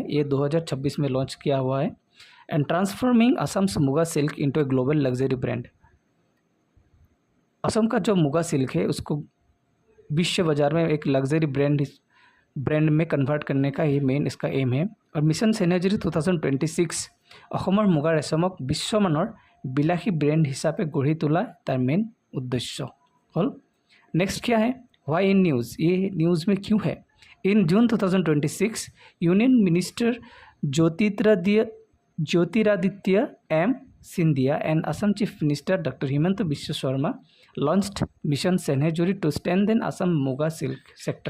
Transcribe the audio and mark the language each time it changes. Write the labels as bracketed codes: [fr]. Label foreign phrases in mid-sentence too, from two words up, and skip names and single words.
[hi] ये 2026 में लॉन्च किया हुआ है। [en] and transforming Assam's muga silk into a global luxury brand. [hi] असम का जो मुगा सिल्क है उसको विश्व बाजार में एक [en] luxury brand [hi] में कन्वर्ट करने का ये मेन इसका एम है। [as] और मिशन सेनहेजरी 2026 অসমৰ মুগা ৰেচমক বিশ্বমানৰ বিলাসী ব্ৰেণ্ড হিচাপে গঢ়ি তোলা তাৰ মেইন উদ্দেশ্য হ'ল। [hi] नेक्स्ट क्या है? [en] why in news, [hi] ये न्यूज़ में क्यों है? [en] in June 2026 Union Minister Jyotiraditya M Scindia and Assam Chief Minister Doctor Himanta Biswa Sarma launched Mission Senhejari to strengthen Assam muga silk sector.